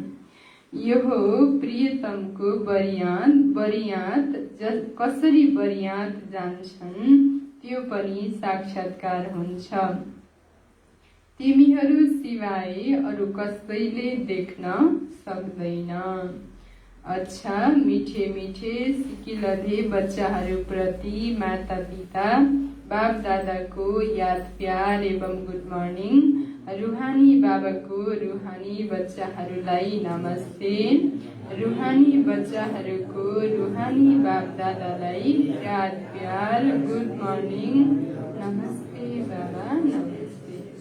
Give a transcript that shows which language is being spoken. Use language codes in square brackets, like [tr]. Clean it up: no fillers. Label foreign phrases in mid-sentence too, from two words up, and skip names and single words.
[ne] यो हो प्रियतमको बरियात कसरी बरियात जान्छन् त्यो पनि साक्षात्कार हुन्छ। तिमीहरू सिवाय अरू कसैले देख्न सक्दैन। अच्छा, मिठे मिठे सिकिलधे बच्चाहरूप्रति माता पिता बाप दादाको याद प्यार एवं [en] good morning. [ne] रूहानी बाबाको रूहानी बच्चाहरूलाई नमस्ते। रूहानी बच्चाहरूको रूहानी बाप दादालाई याद प्यार [en] good morning. [ne] नमस्ते बाबा, नमस्ते।